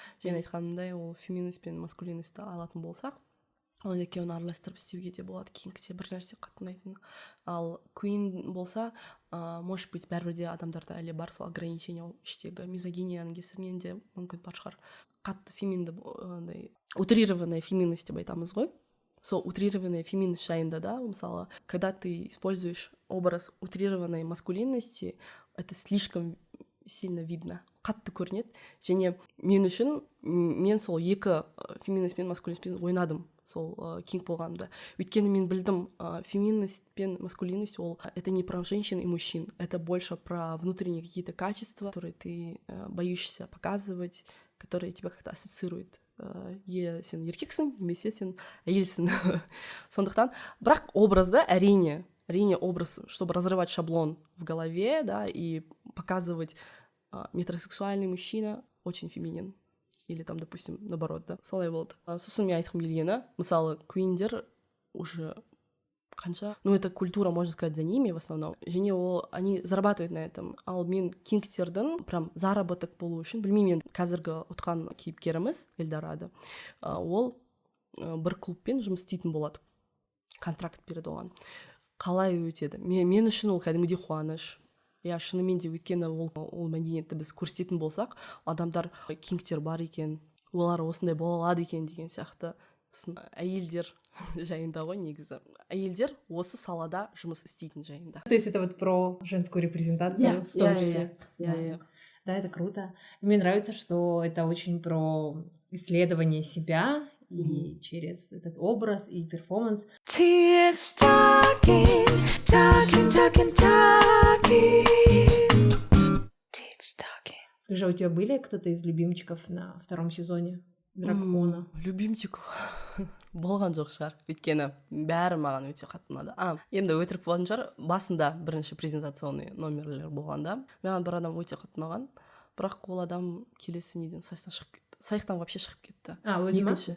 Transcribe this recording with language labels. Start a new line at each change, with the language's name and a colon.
Kazakh: Және айтқанымдай, ол феминист пен маскулинисті алатын болсақ, ол екеуін араластырып істеуге де болады. Кингте бір нәрсе қатты ұнайтын. Ал куин болса,
Russian: может быть,
Kazakh: бәрібір де адамдарда әлі бар сол ограничение, іштегі мизогинияның кесірінен де мүмкін бар шығар. Қатты феминді, утрированная феминность деп айтамыз ғой. Сол
Russian: утрированная феминность
Kazakh: жайында да, мысалы,
Russian: когда ты используешь образ утрированной маскулинности, это слишком сильно видно,
Kazakh: қатты көрінеді. Және мен үшін, мен сол екі феминист пен маскулинистпен ойнадым сол кинг болғанда. Өйткені мен білдім,
Russian: феминность пен маскулинность, это не про женщин и мужчин, это больше про внутренние какие-то качества, которые ты боишься показывать, которые тебя как-то ассоциируют.
Kazakh: Сен еркексің, немесе сен әйелсің. Сондықтан, бірақ образда әрине образ,
Russian: чтобы разрывать шаблон в голове, да, и показывать метросексуальный мужчина очень феминин. Или там, допустим, наоборот, да,
Kazakh: солай болды. Сосын мен айтқым келгені, мысалы, куиндер
Russian: уже
Kazakh: қанша,
Russian: это культура, можно сказать, за ними в основном.
Kazakh: Және
Russian: они зарабатывают на этом.
Kazakh: Ал мен кингтердің
Russian: прям заработок
Kazakh: болу үшін, білмеймін, қазіргі ұтқан кейіпкеріміз Эльдорадо, ол бір клубпен жұмыс істейтін болады. Контракт береді оған. Қалай өтеді? Мен үшін ол кәдімгідей қуаныш. Я шынымен де өйткені ол мәдениетті біз көрсететін болсақ, адамдар кингтер бар екен, олар осындай бола алады екен деген сияқты. Әйелдер жайында ғой негізі. Әйелдер осы салада жұмыс істейтін жайында.
Russian: То есть это вот про женскую репрезентацию в том числе. Да, это круто. Мне нравится, что это очень про исследование себя и через этот образ и перформанс. Скажи, у тебя были кто-то из любимчиков на втором сезоне Дракона?
Kazakh: Любимчиков болған жоқ шығар, өйткені бәрі маған өте қатты ұнады. Енді өтірік болатын шығар, басында бірінші презентационный номерлер болғанда маған бір адам өте қатты ұнаған, бірақ ол адам келесі неден сайыстан шығып кетті. Сайыстан вообще шығып кетті. Өзі ма?